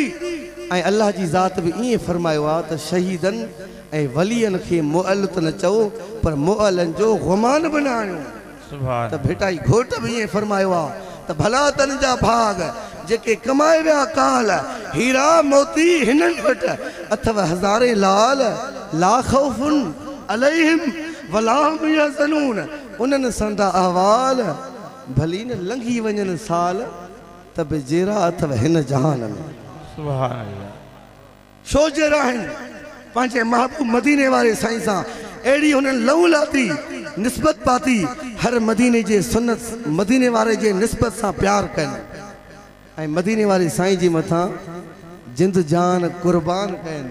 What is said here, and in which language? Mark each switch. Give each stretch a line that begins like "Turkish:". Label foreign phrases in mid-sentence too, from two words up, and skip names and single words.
Sindhi: ऐं अल्लाह जी ज़ात बि ईअं फरमायो आहे त शहीदनि ऐं वलियनि खे मुअल त न चओ पर मुअलनि जो गुमान बि न आणियो। त भेटाई घोट बि ईअं फरमायो आहे त भला तन जा भाग जेके कमाए विया काल हीरा मोती हिननि वटि अथव हज़ारे लाल
Arabic: لا خوف عليهم ولا هم يحزنون.
Sindhi: उन्हनि संदा अहवाल भली न लंघी वञनि साल त बि जहिड़ा अथव हिन जहान में।
Arabic: سبحان الله.
Sindhi: छो जहिड़ा आहिनि पंहिंजे महबूब मदीने वारे साईं सां अहिड़ी हुननि लहू लाती निस्बत पाती हर मदीने जे सुन्नत मदीने वारे जे निस्बत सां प्यार कनि ऐं मदीने वारे साईं जे मथां जिंद जान कुर्बान कनि।